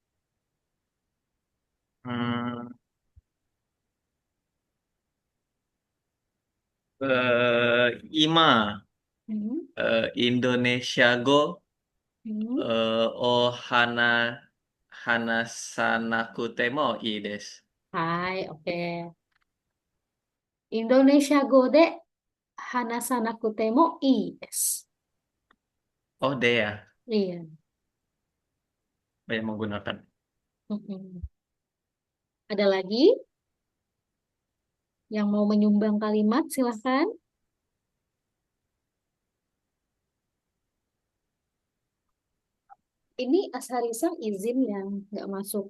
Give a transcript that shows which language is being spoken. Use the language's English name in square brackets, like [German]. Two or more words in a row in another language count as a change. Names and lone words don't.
[Japanese] うーん、今, Hmm. インドネシア語, Hmm. を話さなくてもいいです. はい、オーケー。インドネシア語で話さなくてもいいです. [Indonesian] Oh, deh ya, Iya. banyak menggunakan. Mm-mm. Ada lagi yang mau menyumbang kalimat? Silahkan. Ini Asharisang izin yang nggak masuk.